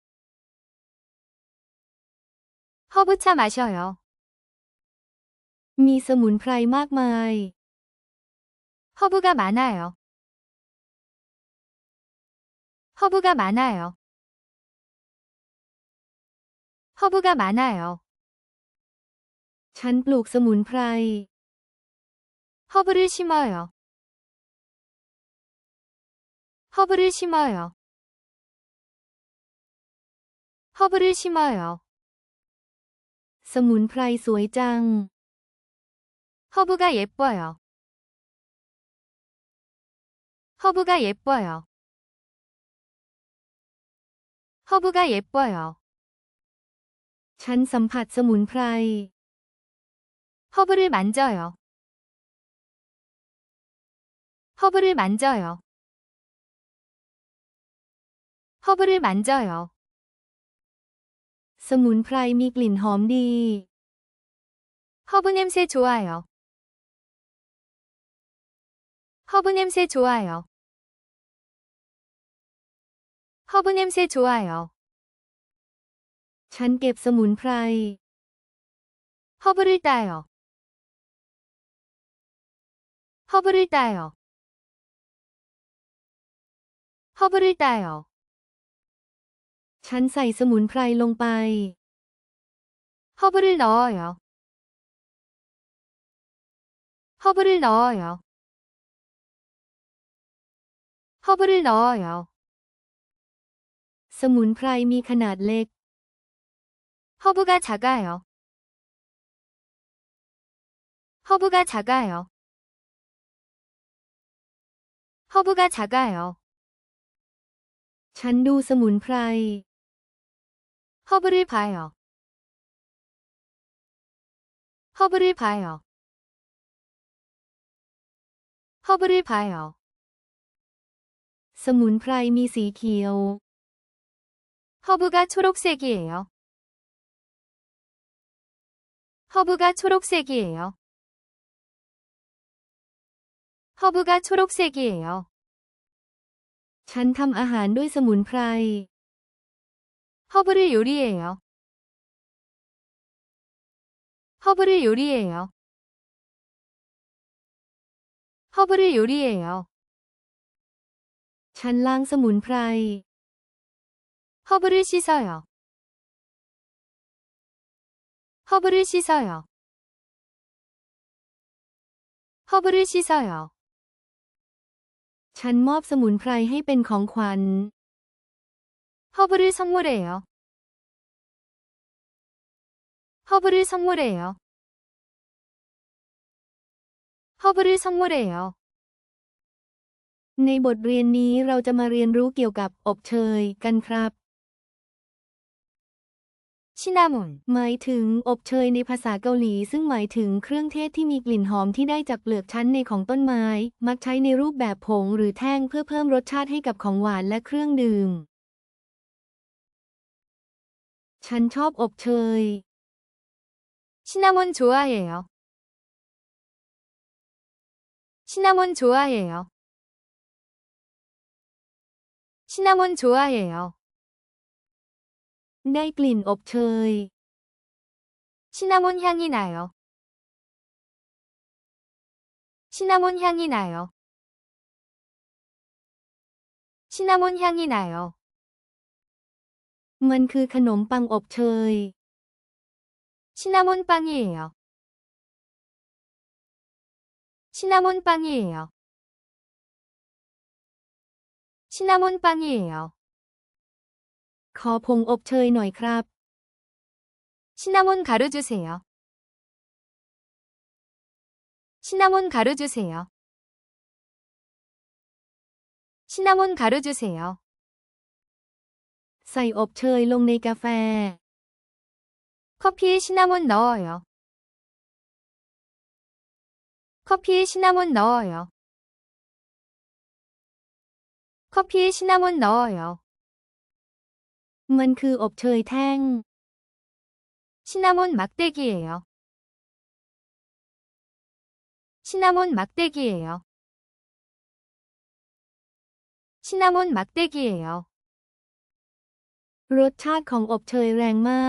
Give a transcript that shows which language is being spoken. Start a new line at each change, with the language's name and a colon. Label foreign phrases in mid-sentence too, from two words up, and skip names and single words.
Korean: 허브차 마셔요.
Thai: มีสมุนไพรมากมาย
Korean: 허브가 많아요. 허브가 많아요. 허브가 많아요.
Thai: ฉันปลูกสมุนไพร
Korean: 허브를 심어요. 허브를 심어요. 허브를 심어요.
Thai: สมุนไพรสวยจัง
Korean: 허브가 예뻐요. 허브가 예뻐요. 허브가 예뻐요.
Thai: ฉันสัมผัสสมุนไพร
Korean: 허브를 만져요. 허브를 만져요. 허브를 만져요.
Thai: สมุนไพรมีกลิ่นหอมดี
Korean: 허브 냄새 좋아요. 허브 냄새 좋아요. 허브 냄새 좋아요.
Thai: ฉันเก็บสมุนไพร
Korean: 허브를 따요. 허브를 따요. 허브를 따요.
Thai: ฉันใส่สมุนไพรลงไป
Korean: 허브를 넣어요. 허브를 넣어요. 허브를 넣어요.
Thai: สมุนไพรมีขนาดเล็ก
Korean: 허브가 작아요. 허브가 작아요. 허브가 작아요.
Thai: ฉันดูสมุนไพร
Korean: 허브를 봐요. 허브를 봐요. 허브를 봐요.
Thai: สมุนไพรมีสีเขียว
Korean: 허브가 초록색이에요. 허브가 초록색이에요. 허브가 초록색이에요.
Thai: ฉันทำอาหารด้วยสมุนไพร
Korean: 허브를 요리해요. 허브를 요리해요. 허브를 요리해요.
Thai: ฉันล้างสมุนไพร
Korean: 허브를 씻어요. 허브를 씻어요. 허브를 씻어요.
Thai: ฉันมอบสมุนไพรให้เป็นของขวัญ
Korean: 허브를 선물해요. 허브를 선물해요. 허브를 선물해요.
Thai: ในบทเรียนนี้เราจะมาเรียนรู้เกี่ยวกับอบเชยกันครับ 시나몬, หมายถึงอบเชยในภาษาเกาหลีซึ่งหมายถึงเครื่องเทศที่มีกลิ่นหอมที่ได้จากเปลือกชั้นในของต้นไม้มักใช้ในรูปแบบผงหรือแท่งเพื่อเพิ่มรสชาติให้กับของหวานและเครื่องดื่มฉันชอบอบเชย
Korean: 시나몬 좋아해요. 시나몬 좋아해요. 시나몬 좋아해요.
Thai: ได้กลิ่นอบเชย
Korean: 시나몬 향이 나요. 시나몬 향이 나요. 시나몬 향이 나요.
Thai: มันคือขนมปังอบเชย
Korean: 시나몬 빵이에요. 시나몬 빵이에요. 시나몬 빵이에요.
Thai: ขอผงอบเชยหน่อยครับ
Korean: 시나몬 가루 주세요. 시나몬 가루 주세요. 시나몬 가루 주세요.
Thai: ใส่อบเชยลงในกาแฟ
Korean: 커피에 시나몬 넣어요. 커피에 시나몬 넣어요. 커피에 시나몬 넣어요.
Thai: มันคืออบเชยแท่ง
Korean: 시나몬 막대기예요. 시나몬 막대기예요. 시나몬 막대기예요.
Thai: รสชาติของอบเชยแรงมาก